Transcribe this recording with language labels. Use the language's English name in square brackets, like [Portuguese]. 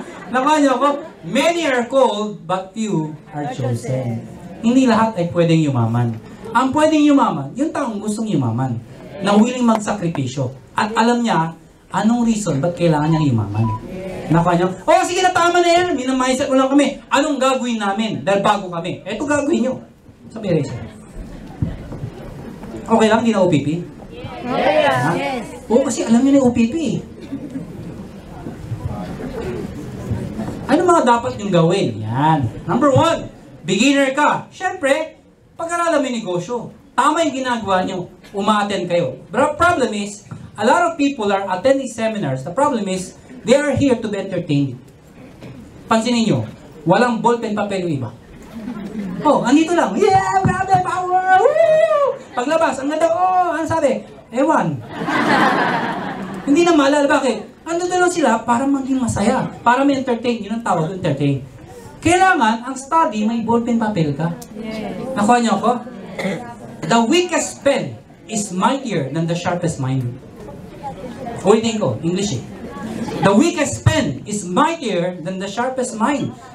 [Filipino] Nakuha niyo ako, [English] many are called, but few are chosen. [Filipino] Hindi lahat ay pwedeng yumaman. Ang pwedeng yumaman, yung taong gustong yumaman, na willing magsakripisyo. At alam niya, anong reason, ba't kailangan niya yumaman? Nakuha niyo, oh sige na, tama na yan, minamindset mo lang kami. Anong gagawin namin? Dahil bago kami. Eto gagawin niyo. Sabi Rachel. Okay lang, hindi na OPP? Yes. Oo, kasi alam niyo na yung OPP eh. Ano mga dapat niyong gawin? Yan. Number 1, beginner ka. Siyempre, pag-aralan mo yung negosyo. Tama yung ginagawa niyo. Uma-attend kayo. [English] But the problem is, a lot of people are attending seminars. The problem is, they are here to be entertained. [Filipino] Pansinin niyo, walang ballpen papel yung iba. Oh, andito lang. Yeah, grabe, power! Woo! Paglabas, ang ganda, oh, ano sabi? Ewan. Hindi na maalala, bakit? Ando lang sila para maging masaya, para may entertain. Yun ang tawag, entertain. Kailangan, ang study, may ballpen papel ka. Nakuha niyo ako? [English] The weakest pen is mightier than the sharpest mind. [Filipino] Ulitin ko, English eh. [English] The weakest pen is mightier than the sharpest mind.